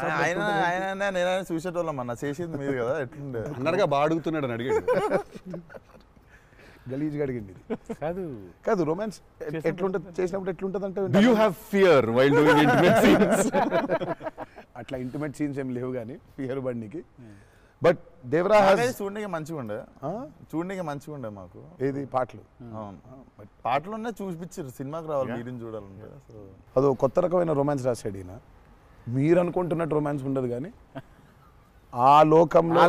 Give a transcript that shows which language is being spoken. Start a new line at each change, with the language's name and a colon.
Telugu: ఆయన నేనైనా చూసేటోళ్ళం అన్న, చేసేది మీరు కదా. ఎట్లుండే అన్నట్టుగా బాగా అడుగుతున్నాడు అని అడిగాడు. గలీజ్గా అడిగింది. కాదు కాదు, రొమాన్స్ ఎట్లుంటుంది చేసినప్పుడు ఎట్లుంటుంది అంటే,
English: Do you have fear while doing intimate scenes?
Telugu: అట్లా ఇంటిమేట్ సీన్స్ ఏం లేవు కానీ ఫియర్ బండికి. బట్ దేవరా చూడడానికి మంచిగా ఉండే మాకు. ఏది పాటలు? అవును, పాటలున్నా చూపించారు. సినిమాకి రావాలి మీరు చూడాలంటే. అదో కొత్త రకమైన రొమాన్స్ రాశాడు ఈయన. మీరు అనుకుంటున్నట్టు రొమాన్స్ ఉండదు కానీ ఆ లోకంలో